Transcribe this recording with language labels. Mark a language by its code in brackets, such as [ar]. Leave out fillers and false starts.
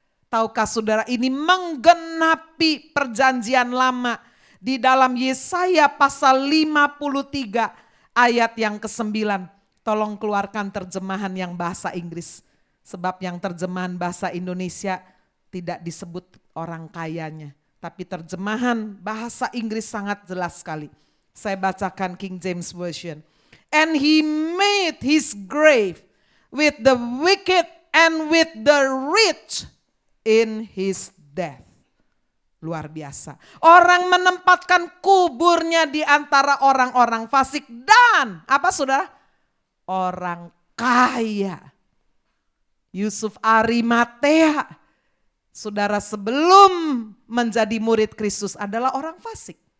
[id] Tahukah saudara, ini menggenapi perjanjian lama di dalam Yesaya pasal 53 ayat yang ke-9. Tolong keluarkan terjemahan yang bahasa Inggris. Sebab yang terjemahan bahasa Indonesia tidak disebut orang kayanya. Tapi terjemahan bahasa Inggris sangat jelas sekali. Saya bacakan King James Version. [en] And he made his grave with the wicked and with the rich in his death. [id] Luar biasa. Orang menempatkan kuburnya di antara orang-orang fasik dan apa saudara? Orang kaya. Yusuf Arimatea, saudara, sebelum menjadi murid Kristus adalah orang fasik.